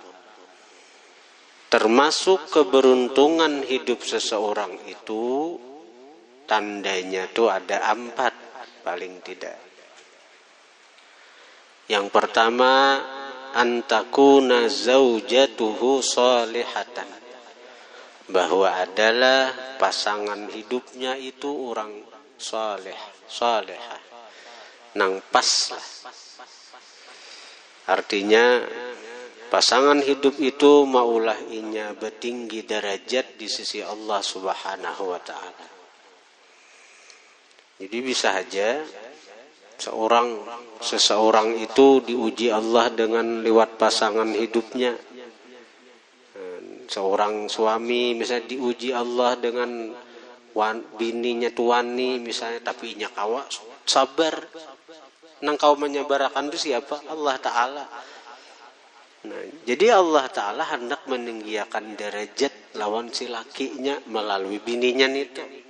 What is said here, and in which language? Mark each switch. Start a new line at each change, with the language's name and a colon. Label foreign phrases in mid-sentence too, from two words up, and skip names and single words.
Indonesian: Termasuk keberuntungan hidup seseorang itu tandanya itu ada 4 paling tidak.
Arabic: Yang pertama, antakuna zaujatuhu salihatan,
Indonesian: bahwa adalah pasangan hidupnya itu orang salihah,
Banjar: nang pas lah.
Indonesian: Artinya pasangan hidup itu maulah inya bertinggi derajat di sisi Allah
Arabic: Subhanahu wa taala.
Indonesian: Jadi bisa aja seseorang itu diuji Allah dengan lewat pasangan hidupnya. Seorang suami misalnya diuji Allah dengan bininya tuani misalnya, tapi
Banjar: inya kawa sabar. Nang kau menyabarakan itu siapa?
Indonesian: Allah Ta'ala. Nah, jadi Allah Ta'ala hendak meninggikan derajat lawan si lakinya melalui bininya itu.